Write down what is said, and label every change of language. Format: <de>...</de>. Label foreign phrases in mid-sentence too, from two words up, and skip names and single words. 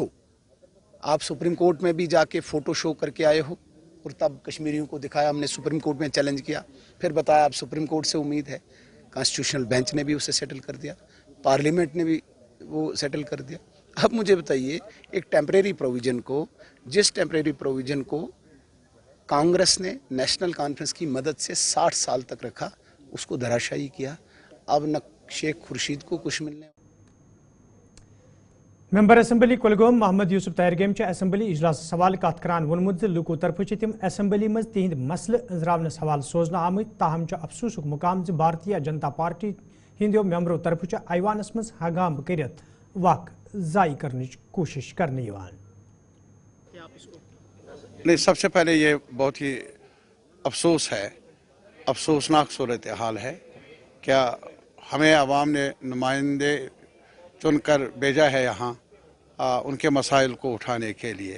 <ur>آپ سپریم کورٹ میں بھی جا کے</ur> <en>photo show</en> <ur>کر کے آئے ہو, اور تب کشمیریوں کو دکھایا, ہم نے سپریم کورٹ میں چیلنج کیا, پھر بتایا اب سپریم کورٹ سے امید ہے,</ur> <en>constitutional bench</en> <ur>نے بھی اسے سیٹل کر دیا, پارلیمنٹ نے بھی وہ سیٹل کر دیا. اب مجھے بتائیے, ایک</ur> <en>temporary provision</en> <ur>کو, جس</ur> <en>temporary provision</en> <ur>کو کانگریس نے نیشنل کانفرنس کی مدد سے 60 سال تک رکھا, اس کو دھراشائی کیا. اب نہ شیخ خورشید کو کچھ ملنے.</ur> <ks>ممبر اسمبلی کلگوم محمد یوسف تہرگیم اسمبلی اجلاس حوالہ کت کران وونمت لوکو طرف تم اسمبلی مز تہند مسلہ انزراونس حوالہ سوزنہ آمت, تاہم افسوسک مقام بھارتیہ جنتا پارٹی ہندیو ممبرو طرف ایوانس مز ہنگام کرت وقت ضائع کرنچ کوشش کرنے یوان.</ks> <ur>نہیں, سب سے پہلے یہ بہت ہی افسوس ہے, افسوسناک صورتحال ہے. کیا ہمیں عوام نے نمائندے چن کر بھیجا ہے یہاں ان کے مسائل کو اٹھانے کے لیے.</ur>